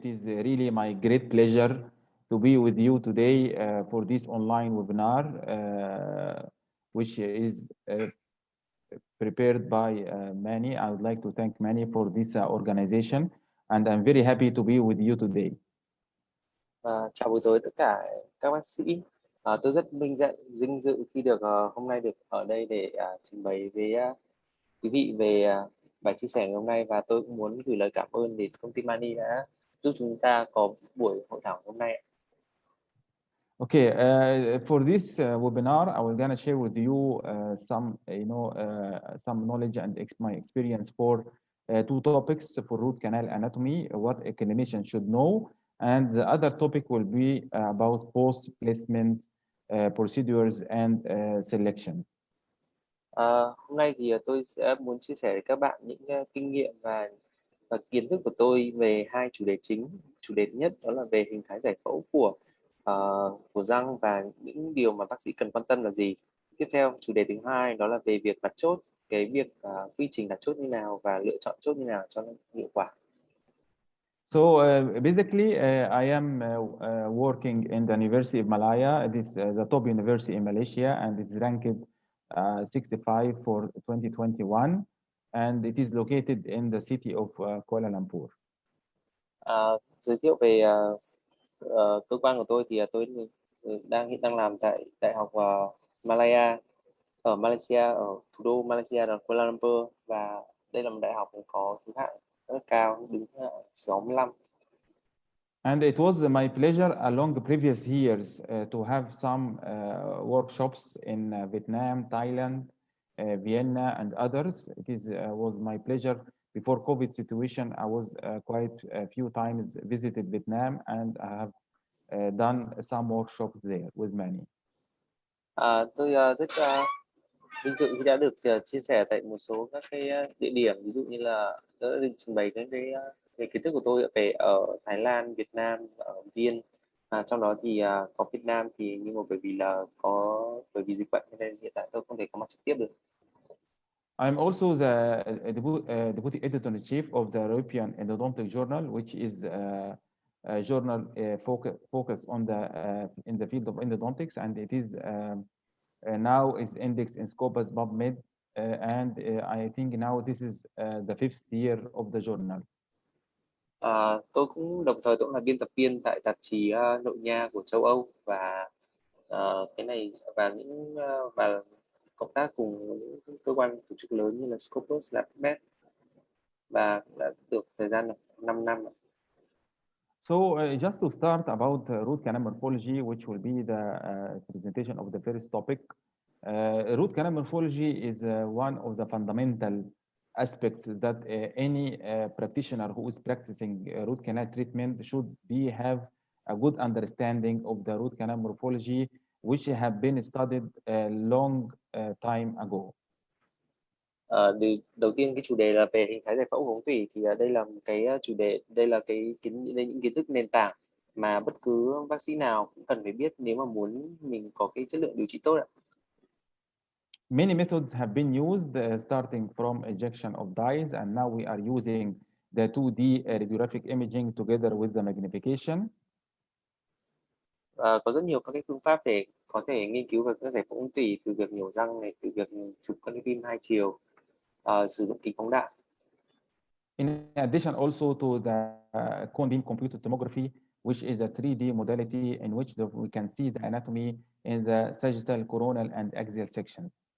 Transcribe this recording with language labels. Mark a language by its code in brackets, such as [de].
[en] It is really my great pleasure to be with you today for this online webinar, which is prepared by Mani. I would like to thank Mani for this organization, and I'm very happy to be with you today. [vi] Chào buổi tối tất cả các bác sĩ. Tôi rất vinh dự khi được hôm nay được ở đây để trình bày với quý vị về bài chia sẻ ngày hôm nay, và tôi cũng muốn gửi lời cảm ơn đến công ty Mani đã giúp chúng ta có buổi hội thảo hôm nay. [en] Okay, for this webinar, I will gonna share with you some, some knowledge and my experience for two topics for root canal anatomy, what a clinician should know, and the other topic will be about post placement procedures and selection. [vi] Hôm nay thì tôi sẽ muốn chia sẻ với các bạn những kinh nghiệm và kiến thức của tôi về hai chủ đề chính. Chủ đề thứ nhất đó là về hình thái giải phẫu của răng và những điều mà bác sĩ cần quan tâm là gì. Tiếp theo, chủ đề thứ hai đó là về việc đặt chốt, cái việc quy trình đặt chốt như nào và lựa chọn chốt như nào cho nó hiệu quả. [en] So basically, I am working in the University of Malaya. It is the top university in Malaysia, and it's ranked 65 for 2021, and it is located in the city of Kuala Lumpur. [vi] Giới thiệu về cơ quan của tôi thì tôi hiện đang làm tại Đại học Malaya ở Malaysia, ở thủ đô Malaysia là Kuala Lumpur, và đây là một đại học có thứ hạng rất cao, đứng 65. [en] And it was my pleasure along the previous years to have some workshops in Vietnam, Thailand, Vienna, and others. It was my pleasure. Before COVID situation, I was quite a few times visited Vietnam, and I have done some workshops there with many. [vi] Tôi rất vinh dự khi đã được chia sẻ tại một số các cái địa điểm, ví dụ như là đã được trình bày cái về kiến thức của tôi về ở Thái Lan, Việt Nam, ở Viên. Trong đó thì có Việt Nam thì nhưng mà bởi vì dịch bệnh nên hiện tại tôi không thể có mặt trực tiếp được. [en] I'm also the deputy editor-in-chief of the European Endodontic Journal, which is a journal focused on in the field of endodontics, and it is now is indexed in Scopus PubMed, and I think now this is the 5th year of the journal. [vi] Tôi cũng đồng thời cũng là biên tập viên tại tạp chí nội nha của châu Âu, và cái này và và cộng tác cùng những cơ quan tổ chức lớn như là Scopus, là PubMed, và đã được thời gian 5 năm. [en] So just to start about root canal morphology, which will be the presentation of the first topic. Root canal morphology is one of the fundamental aspects that any practitioner who is practicing root canal treatment should have a good understanding of the root canal morphology, which have been studied a long time ago. [vi] Đầu tiên cái chủ đề là về hình thái giải phẫu của ống tủy, thì đây là cái chủ đề, đây là những kiến thức nền tảng mà bất cứ bác sĩ nào cũng cần phải biết nếu mà muốn mình có cái chất lượng điều trị tốt ạ. [en] Many methods have been used, starting from ejection of dyes, and now we are using the 2D radiographic imaging together with the magnification. [vi] Có rất nhiều các cái phương pháp để có thể nghiên cứu về các giải phẫu ung tủy, từ việc nhổ răng này, từ việc chụp các cái phim hai chiều, sử dụng kính phóng đại. [en] In addition also to the cone beam computed tomography, which is a 3D modality in which we can see the anatomy in the sagittal, coronal, and axial sections.